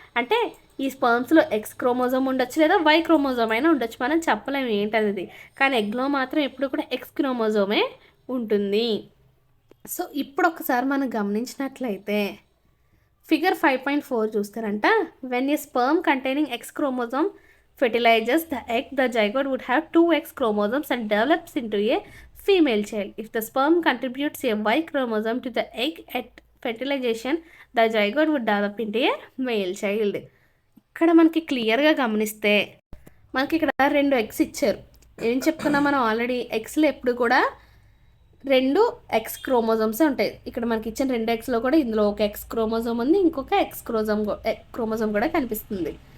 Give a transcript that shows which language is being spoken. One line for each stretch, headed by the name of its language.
Telugu: అంటే ఈ స్పర్మ్స్లో X chromosome ఉండొచ్చు, లేదా వై క్రోమోజోమ్ అయినా ఉండొచ్చు, మనం చెప్పలేము ఏంటనేది. కానీ ఎగ్లో మాత్రం ఎప్పుడు కూడా ఎక్స్ క్రోమోజోమే ఉంటుంది. సో ఇప్పుడు ఒకసారి మనం గమనించినట్లయితే figure 5.4 చూస్తారంట.
English: When a sperm containing X chromosome fertilizes the egg, the zygote would have 2 X chromosomes and develops into a female child. If the sperm contributes a Y chromosome to the egg at fertilization, the zygote would develop into a male child.
Telugu: ఇక్కడ మనకి క్లియర్గా గమనిస్తే మనకి ఇక్కడ 2 eggs ఇచ్చారు. ఏం చెప్పుకున్నాం మనం ఆల్రెడీ, ఎగ్స్లో ఎప్పుడు కూడా 2 ఎక్స్ క్రోమోజోమ్స్ ఉంటాయి. ఇక్కడ మనకి ఇచ్చిన 2 ఎగ్స్లో కూడా ఇందులో ఒక ఎక్స్ క్రోమోజోమ్ ఉంది, ఇంకొక ఎక్స్ క్రోమోజోమ్ కూడా కనిపిస్తుంది.